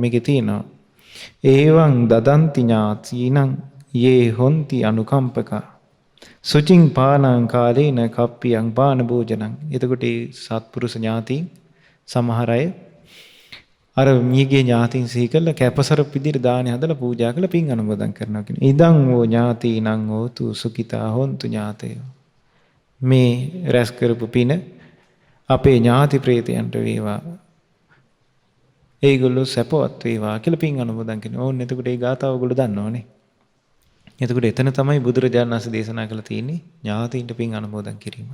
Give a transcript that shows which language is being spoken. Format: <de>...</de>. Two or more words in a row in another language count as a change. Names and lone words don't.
<si>මේකේ තියෙනවා</si> <pi>ඒවං දදන්ති ඥාතිනං යේ හොන්ති අනුකම්පකා සුචින් පානං කාලේන කප්පියං පාන භෝජනං.</pi> <si>එතකොට මේ සත්පුරුෂ ඥාතීන් සමහර අය අර මියගේ ඥාතීන් සිහි කරලා කැපසර විදිහට දානි හදලා පූජා කරලා පින් අනුමෝදන් කරනවා කියන.</si> <pi>ඉදං වූ ඥාතීනං හෝතු සුඛිතා හොන්තු ඥාතයෝ.</pi> <si>මේ රැස් කරපු පින අපේ ඥාති ප්‍රේතයන්ට වේවා. ඒගොල්ලෝ සැපවත් වේවා කියලා පින් අනුමෝදන් කරනවා. ඕන්න එතකොට ඒ ගාථාව ඔයගොල්ලෝ දන්නවනේ. එතකොට එතන තමයි බුදුරජාණන් වහන්සේ දේශනා කළ තියෙන්නේ ඥාතීන්ට පින් අනුමෝදන් කිරීම.</si>